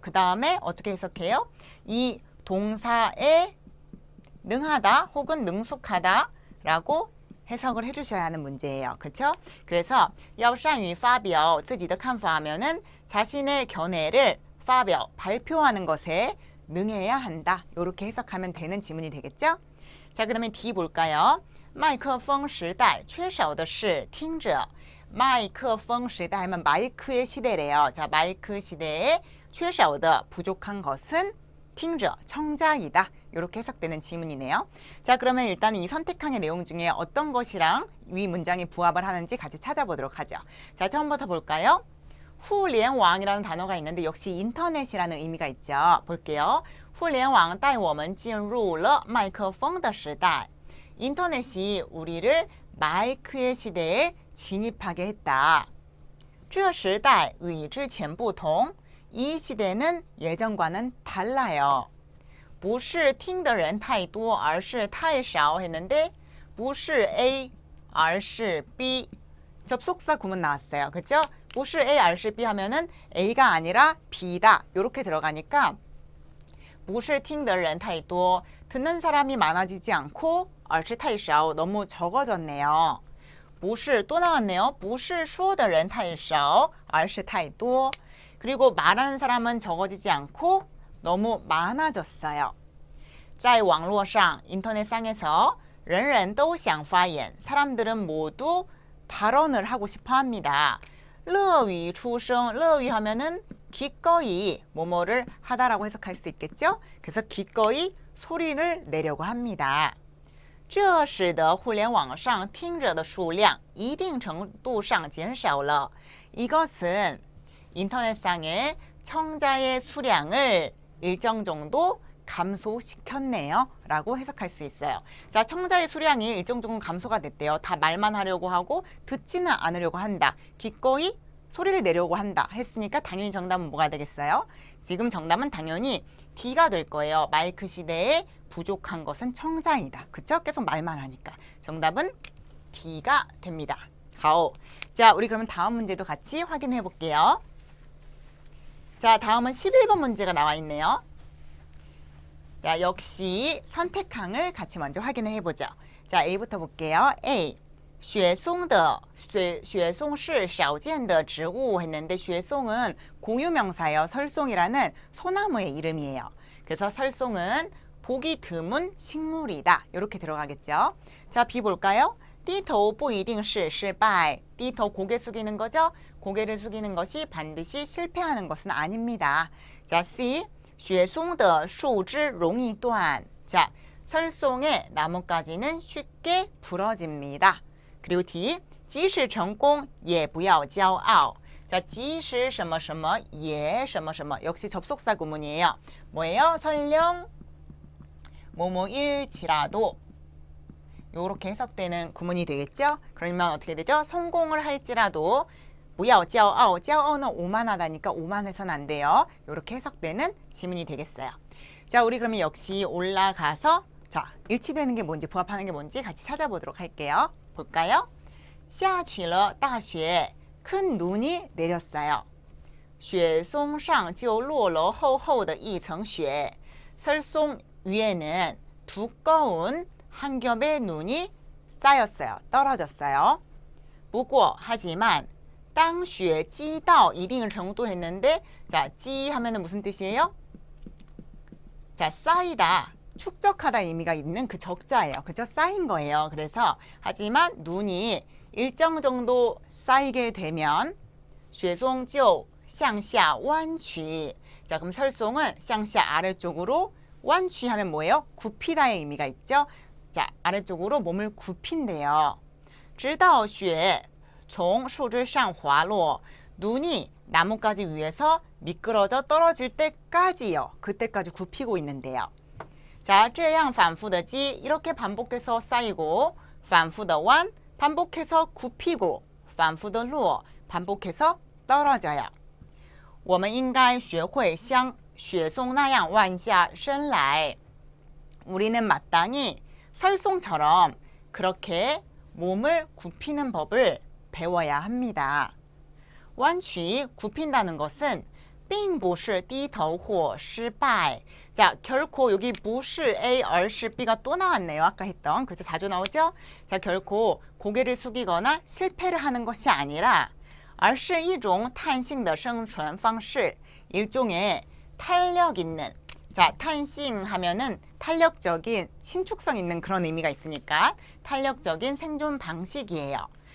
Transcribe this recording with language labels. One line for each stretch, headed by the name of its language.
Korean: 그 다음에 어떻게 해석해요? 이 동사에 능하다 혹은 능숙하다 라고 해석을 해주셔야 하는 문제예요. 그렇죠? 그래서
Chinese: 要善于发表自己的看法
Korean: 하면은 자신의 견해를 发表 발표하는 것에 능해야 한다. 이렇게 해석하면 되는 지문이 되겠죠? 자, 그 다음에 D 볼까요?
Chinese: 麦克风时代缺少的是听者 麦克风时代
Korean: 하면 마이크의 시대래요. 자, 마이크 시대에 缺少的 부족한 것은 听者 청자이다. 이렇게 해석되는 지문이네요. 자, 그러면 일단 이 선택항의 내용 중에 어떤 것이랑 위 문장이 부합을 하는지 같이 찾아보도록 하죠. 자, 처음부터 볼까요? 互联网이라는 단어가 있는데 역시 인터넷이라는 의미가 있죠. 볼게요.
Chinese: 互联网带我们进入了麦克风的时代.
Korean: 인터넷이 우리를 마이크의 시대에 진입하게 했다.
Chinese: 这时代与之前不同.
Korean: 이 시대는 예전과는 달라요.
Chinese: 不是听的人太多而是太少
Korean: 했는데
Chinese: 不是 A 而是 B.
Korean: 접속사 구문 나왔어요. 그렇죠? 不是 A 而是 B 하면은 A가 아니라 B다. 이렇게 들어가니까
Chinese: 不是听的人太多
Korean: 듣는 사람이 많아지지 않고
Chinese: 而是太少
Korean: 너무 적어졌네요. 不是또 나왔네요.
Chinese: 不是说的人太少而是太多
Korean: 그리고 말하는 사람은 적어지지 않고 너무 많아졌어요.
Chinese: 在网络上
Korean: 인터넷상에서
Chinese: 人人都想发言
Korean: 사람들은 모두 발언을 하고 싶어 합니다.
Chinese: 乐于出声
Korean: 乐于 하면은 기꺼이 뭐뭐를 하다라고 해석할 수 있겠죠? 그래서 기꺼이 소리를 내려고 합니다.
Chinese: 这使得互联网上听者的数量一定程度上减少了.
Korean: 이것은 인터넷상의 청자의 수량을 일정 정도 감소시켰네요. 라고 해석할 수 있어요. 자, 청자의 수량이 일정 정도 감소가 됐대요. 다 말만 하려고 하고 듣지는 않으려고 한다. 기꺼이 소리를 내려고 한다 했으니까 당연히 정답은 뭐가 되겠어요? 지금 정답은 당연히 D가 될 거예요. 마이크 시대에 부족한 것은 청자이다. 그쵸? 계속 말만 하니까. 정답은 D가 됩니다. 好. 자, 우리 그러면 다음 문제도 같이 확인해 볼게요. 자, 다음은 11번 문제가 나와 있네요. 자, 역시 선택항을 같이 먼저 확인을 해보죠. 자, A부터 볼게요. A. 雪松是少见的植物 했는데 雪松은 고유명사예요. 설송이라는 소나무의 이름이에요. 그래서 설송은 보기 드문 식물이다. 이렇게 들어가겠죠. 자, B 볼까요?
Chinese: 低头不一定是失败.
Korean: 低头 고개 숙이는 거죠. 고개를 숙이는 것이 반드시 실패하는 것은 아닙니다.
Chinese: 자, C. 雪松的树枝容易断.
Korean: 자, 설송의 나뭇가지는 쉽게 부러집니다. 그리고
Chinese: D. 即使成功也不要骄傲.
Korean: 자,
Chinese: 即使什么什么也什么什么
Korean: 역시 접속사 구문이에요. 뭐예요? 설령 뭐뭐일지라도 이렇게 해석되는 구문이 되겠죠? 그러면 어떻게 되죠? 성공을 할지라도
Chinese: 不要骄傲.
Korean: 骄傲는 오만하다니까 오만해서는 안 돼요. 이렇게 해석되는 지문이 되겠어요. 자, 우리 그러면 역시 올라가서 자, 일치되는 게 뭔지 부합하는 게 뭔지 같이 찾아보도록 할게요. 볼까요?
Chinese: 下起了大雪.
Korean: 큰 눈이 내렸어요.
Chinese: 雪松上就落了厚厚的一层雪.
Korean: 설송 위에는 두꺼운 한 겹의 눈이 쌓였어요. 떨어졌어요. 不过 하지만
Chinese: 当雪积到一定程度
Korean: 했는데 자, 积 하면은 무슨 뜻이에요? 자, 쌓이다. 축적하다 의미가 있는 그 적자예요. 그죠? 쌓인 거예요. 그래서 하지만 눈이 일정 정도 쌓이게 되면 雪松就
Chinese: 向下弯曲.
Korean: 자, 그럼 설송은 向下 아래쪽으로, 弯曲 하면 뭐예요? 굽히다의 의미가 있죠. 자, 아래쪽으로 몸을 굽힌대요.
Chinese: 直到雪从树枝上滑落.
Korean: 눈이 나뭇가지 위에서 미끄러져 떨어질 때까지요. 그때까지 굽히고 있는데요. 자,
Chinese: 这样反复的积
Korean: 이렇게 반복해서 쌓이고
Chinese: 反复的弯
Korean: 반복해서 굽히고
Chinese: 反复的落
Korean: 반복해서 떨어져요.
Chinese: 我们应该学会像雪松那样弯下身来.
Korean: 우리는 마땅히 설송처럼 그렇게 몸을 굽히는 법을 배워야 합니다.
Chinese: 弯曲
Korean: 굽힌다는 것은
Chinese: 并不是低头或失败.
Korean: 자, 결코 여기 不是 A, 而是 B가 또 나왔네요. 아까 했던. 그래서 자주 나오죠? 자, 결코 고개를 숙이거나 실패를 하는 것이 아니라
Chinese: 而是一种弹性的生存方式.
Korean: 일종의 탄력 있는. 자, 탄싱 하면은 탄력적인, 신축성 있는 그런 의미가 있으니까 탄력적인 생존 방식이에요.